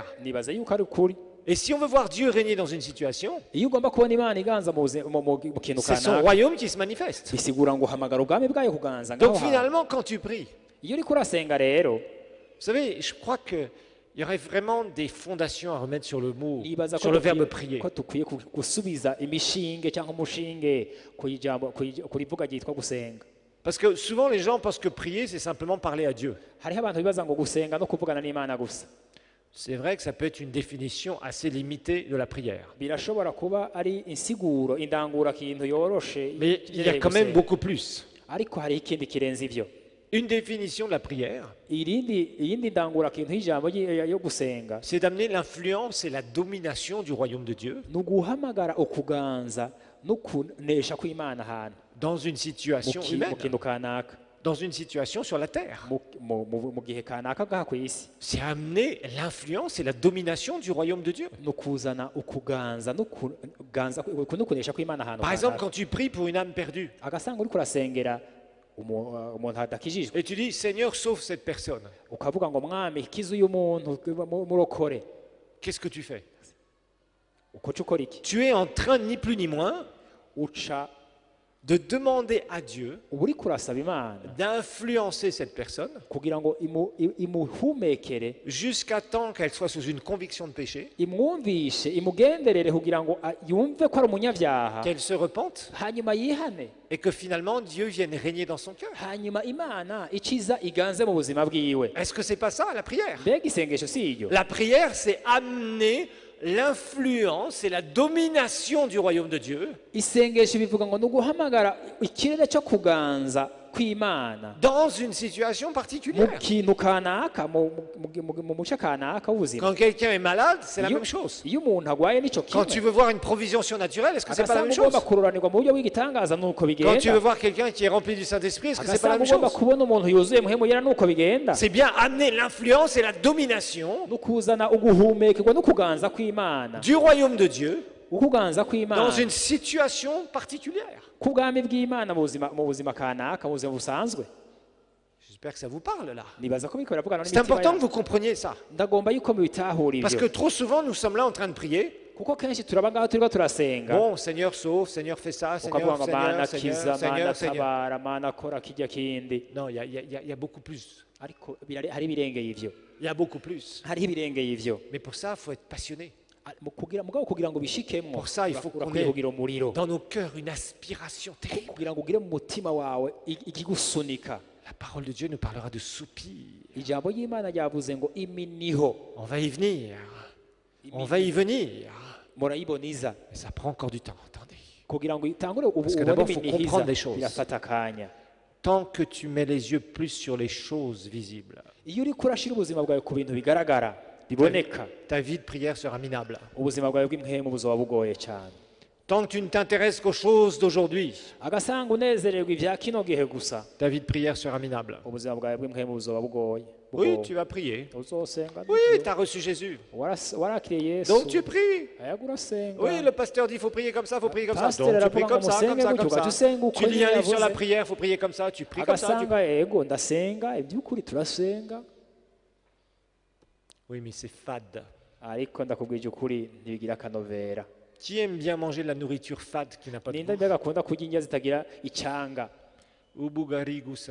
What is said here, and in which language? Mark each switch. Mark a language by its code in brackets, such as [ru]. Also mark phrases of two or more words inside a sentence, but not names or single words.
[rn] nibaza yuko ari ukuri [fr] Et si on veut voir Dieu régner dans une situation, [rn] iyo ugomba kubona imana iganza mu kintu [fr] c'est son [rn] kanaka [fr] royaume qui se manifeste. [rn] bisigura ngo uhamagara ubwami bwayo kuganza ngaho [fr] Donc [rn] hantu. [fr] finalement, quand tu pries, [rn] iyo uriko urasenga rero [fr] vous savez, je crois qu'il y aurait vraiment des fondations à remettre sur le mot, [rn] nibaza [fr] sur le verbe prier. [rn] ko dukwiye gusubiza imishinge cyangwa umushinge ku rivuga ryitwa gusenga [fr] Parce que souvent les gens pensent que prier, c'est simplement parler à Dieu. [rn] hariho abantu bibaza ngo gusenga no kuvugana n'imana gusa [fr] C'est vrai que ça peut être une définition assez limitée de la prière. [rn] birashobora kuba ari insiguro indangura kintu yoroshe [fr] Mais il y a quand même beaucoup plus. [rn] ariko hariho ikindi kirenze ivyo [fr] Une définition de la prière, [rn] iyindi ndangura kintu y'ijambo yo gusenga [fr] c'est d'amener l'influence et la domination du royaume de Dieu [rn] ni uguhamagara ukuganza no kunesha kw'imana ahantu [fr] dans une situation [rn] mu [fr] humaine, [rn] kintu kanaka [fr] dans une situation sur la terre. [rn] mu gihe kanaka ngaha ku isi [fr] C'est amener l'influence et la domination du royaume de Dieu. [rn] no kuzana ukuganza no kunesha kw'imana ahantu [fr] Par exemple, [rn] kanaka. [fr] quand tu pries pour une âme perdue [rn] agasanga uriko urasengera umuntu adakijijwe [fr] et tu dis Seigneur, sauve cette personne, [rn] ukavuga ngo mwami kiza uyu muntu murokore [fr] qu'est-ce que tu fais? [rn] ukoca ukora iki [fr] Tu es en train, ni plus ni moins, [rn] uca [fr] de demander à Dieu [rn] uba uriko urasaba imana [fr] d'influencer cette personne [rn] kugira ngo imuhumekere [fr] jusqu'à temps qu'elle soit sous une conviction de péché, [rn] imwumvishe imugenderere kugira ngo yumve ko ari umunyabyaha [fr] qu'elle se repente [rn] hanyuma yihane [fr] et que finalement Dieu vienne régner dans son cœur. [rn] hanyuma imana ikiza iganze mu buzima bwiwe [fr] Est-ce que c'est pas ça la prière? [rn] mbega isengesho si iryo [fr] La prière, c'est amener l'influence et la domination du royaume de Dieu [rn] isengesho bivuga ngo ni uguhamagara ikirere cyo kuganza kw'imana [fr] dans une situation [rn] mu [fr] particulière. [rn] kintu kanaka mu muce kanaka w'ubuzima [fr] Quand quelqu'un est malade, c'est la même chose. [rn] iyo umuntu agwaye n'icyo [fr] Quand tu [rn] kimwe [fr] veux voir une provision surnaturelle, est-ce que c'est pas la [rn] agasanga [fr] même chose? [rn] ugomba kururanirwa mu buryo bw'igitangaza nuko [fr] Quand tu veux [rn] bigenda [fr] voir quelqu'un qui est rempli du Saint-Esprit, est-ce que c'est pas la [rn] agasanga [fr] même [rn] ugomba [fr] chose? [rn] kubona umuntu yuzuye muhemu yera nuko bigenda [fr] C'est bien amener l'influence et la domination [rn] no kuzana uguhumekerwa no kuganza kw'imana [fr] du royaume de Dieu [rn] ukuganza [fr] dans [rn] kw'imana [fr] une situation particulière. [rn] ku bwami bw'imana mu buzima kanaka mu buzima busanzwe [fr] J'espère que ça vous parle là. [rn] nibaza ko biriko biravugana [fr] C'est [rn] n'imitima [fr] important que [rn] yacu. [fr] vous compreniez ça. [rn] ndagomba yuko mubitahura [fr] Parce que [rn] ivyo [fr] trop souvent, nous sommes là en train de prier. [rn] kuko kenshi turaba ngaho turiko turasenga [fr] Bon, Seigneur sauve, Seigneur fais ça, [rn] ukavuga [fr] Seigneur, [rn] ngo mana [fr] Seigneur, [rn] kiza [fr] Seigneur, [rn] mana [fr] Seigneur, Seigneur. [rn] tabara mana kora kijya kindi [fr] Non, il y a beaucoup plus. [rn] ariko hari ibirengeye ivyo [fr] Il y a beaucoup plus. [rn] hariho ibirengeye ivyo [fr] Mais pour ça, il faut être passionné. [rn] mugabo kugira ngo bishikemwo [fr] Pour ça, il faut qu'on [rn] urakwiye [fr] ait [rn] kugira umuriro [fr] dans nos cœurs une aspiration terrible. [rn] kugira ngo ugire mu mutima wawe ikigusunika [fr] La parole de Dieu nous parlera de soupirs. [rn] ijambo ry'imana ryavuze ngo iminiho [fr] On va y venir. On va y venir. [rn] murayiboniza [fr] Mais ça prend encore du temps, attendez. [rn] kugira ngo itangure [fr] Parce que [rn] ubone [fr] d'abord, faut [rn] iminihiza [fr] comprendre les choses. [rn] birafata akanya. [fr] Tant que tu mets les yeux plus sur les choses visibles, [rn] iyo uri kurashira ubuzima bwawe ku bintu bigaragara biboneka, [fr] ta vie de prière sera minable. [rn] ubuzima bwawe bw'impwemu buzoba bugoye cyane. [fr] Tant que tu ne t'intéresses qu'aux choses d'aujourd'hui, [rn] agasanga unezererwa ibya kino gihe gusa, [fr] ta vie de prière sera minable. [rn] ubuzima bwawe bw'impwemu buzoba bugoye. [fr] Oui, tu vas prier. [rn] uzosenga. [fr] Oui, tu as reçu Jésus. [rn] warakiriye Yesu, [fr] Donc tu pries. [rn] ayaga urasenga. [fr] Oui, le pasteur dit il faut prier comme ça, il faut prier comme ça. [rn] Pasteur [fr] Donc tu pries [rn] aravuga [fr] comme [rn] ngo [fr] ça, comme [rn] musenge [fr] ça, [rn] gutyo, [fr] comme ça. [rn] ugasenga uko [fr] Tu lis un livre sur la [rn] yavuze. [fr] prière, il faut prier comme ça, tu pries comme ça. [rn] agasanga yego ndasenga iby'ukuri turasenga, [fr] Oui, mais c'est fade. [rn] ariko ndakubwije ukuri ntibigira akanovera. [fr] Qui aime bien manger de la nourriture fade qui n'a pas de [rn] ninde [fr] goût? [rn] mbega akunda kurya indya zitagira icyanga, Ubugari gusa,